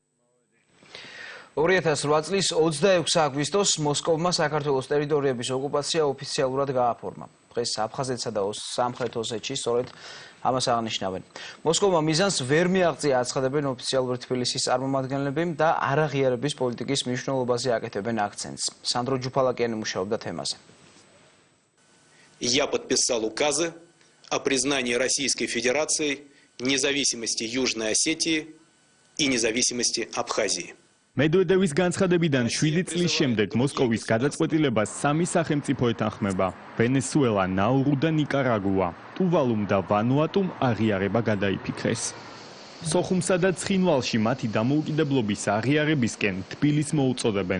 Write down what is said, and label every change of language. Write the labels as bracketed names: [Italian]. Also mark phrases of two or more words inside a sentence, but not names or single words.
[Georgian] 2008 წლის 26 აგვისტოს მოსკოვმა საქართველოს ტერიტორიების ოკუპაცია ოფიციალურად გააფორმა. დღეს აფხაზეთსა და სამხრეთ ოსეთში სწორედ ამას აღნიშნავენ. მოსკოვმა მიზანს ვერ მიაღწია აცხადებენ ოფიციალური თბილისის წარმომადგენლები და არაღიარების პოლიტიკის მნიშვნელობაზე აკეთებენ აქცენტს. სანდრო ჯუფალაკიანი მუშაობდა თემაზე. [Russian] Я подписал указы о признании Российской Федерации независимости Южной Осетии и независимости Абхазии. [Georgian] მედვედევის განცხადებიდან 7 წლის შემდეგ მოსკოვის გადაწყვეტილებას სამი სახელმწიფო ეთანხმება: ვენესუელა, ნაურუ და ნიკარაგუა. ტუვალუმ და ვანუატუმ აღიარება გადაიფიქრეს. სოხუმსა და ცხინვალში მათი დამოუკიდებლობის აღიარებისკენ თბილისს მოუწოდებენ.